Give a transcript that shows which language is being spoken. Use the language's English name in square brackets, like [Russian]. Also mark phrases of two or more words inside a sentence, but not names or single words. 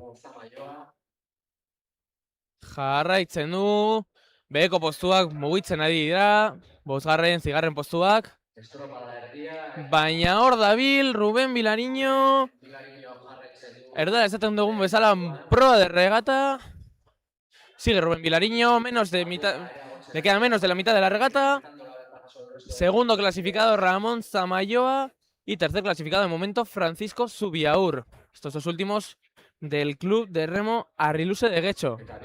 [Basque] Jarraitzen du. Beheko postuak mugitzen ari dira. Bosgarren, zigarren postuak. Baina hor dabil, Ruben Vilariño. Erdara esaten dugun bezala [Spanish] proa de regata. Sigue Ruben Vilariño, le queda menos de la mitad de la regata. Segundo clasificado Ramón Zamaioa. Y tercer clasificado de momento Francisco Zubiaur. Estos dos últimos del club de remo Arriluze de Getxo.